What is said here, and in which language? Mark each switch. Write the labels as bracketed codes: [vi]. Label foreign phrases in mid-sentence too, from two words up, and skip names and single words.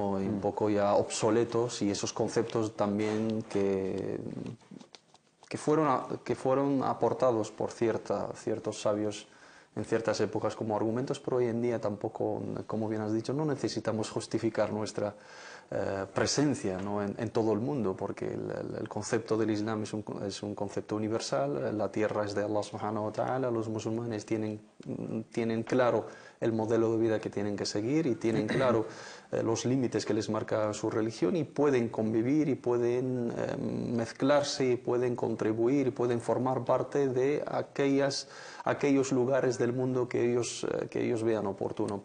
[es] Y un poco ya obsoletos, y esos conceptos también que fueron aportados por ciertos sabios en ciertas épocas como argumentos, pero hoy en día tampoco, como bien has dicho, no necesitamos justificar nuestra presencia, ¿no? en todo el mundo, porque el concepto del Islam es un concepto universal. La tierra es de Allah [ar] سبحانه وتعالى. [es] Los musulmanes tienen claro el modelo de vida que tienen que seguir, y tienen claro los límites que les marca su religión, y pueden convivir y pueden mezclarse y pueden contribuir y pueden formar parte de aquellos lugares del mundo que ellos vean oportuno.